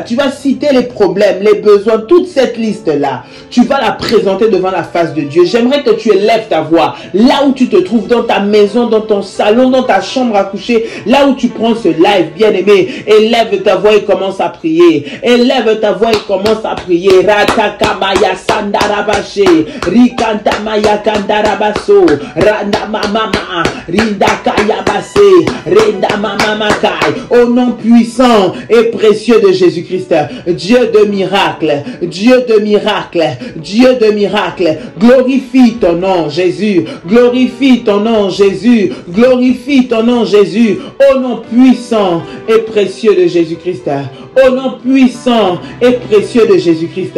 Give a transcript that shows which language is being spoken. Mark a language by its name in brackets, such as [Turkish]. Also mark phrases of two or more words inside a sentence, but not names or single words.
[French] Tu vas citer les problèmes, les besoins, toute cette liste-là. Tu vas la présenter devant la face de Dieu. J'aimerais que tu élèves ta voix. Là où tu te trouves, dans ta maison, dans ton salon, dans ta chambre à coucher, là où tu prends ce live, bien-aimé, élève ta voix et commence à prier. Élève ta voix et commence à prier. Ratakamaya sandarabashe. Rikantamaya kandarabaso. Randamama. Au nom puissant et précieux de Jésus-Christ, Dieu de miracle, Dieu de miracle, Dieu de miracle, glorifie ton nom Jésus, glorifie ton nom Jésus, glorifie ton nom Jésus, au nom puissant et précieux de Jésus-Christ, au nom puissant et précieux de Jésus-Christ.